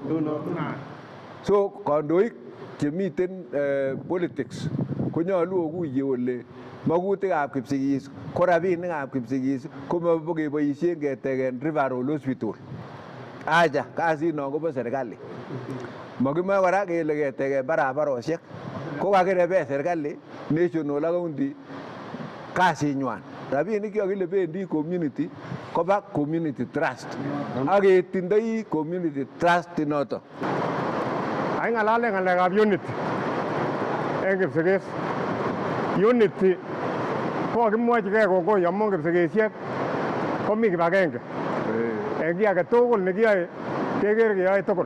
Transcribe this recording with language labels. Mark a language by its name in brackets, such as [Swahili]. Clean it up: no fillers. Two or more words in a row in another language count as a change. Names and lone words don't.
[Kipsigis] So kandoik chemiten politics konyolu okuye ole magutikab Kipsigis ko rabinikab Kipsigis ko mabokeboisien ketegen Referral Hospital. Acha kasino kobo serikali. Makimoe kora kele ketegen barabarosiek. Ko kakirebe serikali national ak county kasinywan. Rabinik chekakile bendi community koba community trust. Ak ketindoi community trust inoto. Ai ng'alalen ng'alekab unity en Kipsigis. Unity ko kakimwochigei kongoi amun Kipsigisiek komi kibagenge. En kiy age tugul nekiyoe keker keyoe tugul.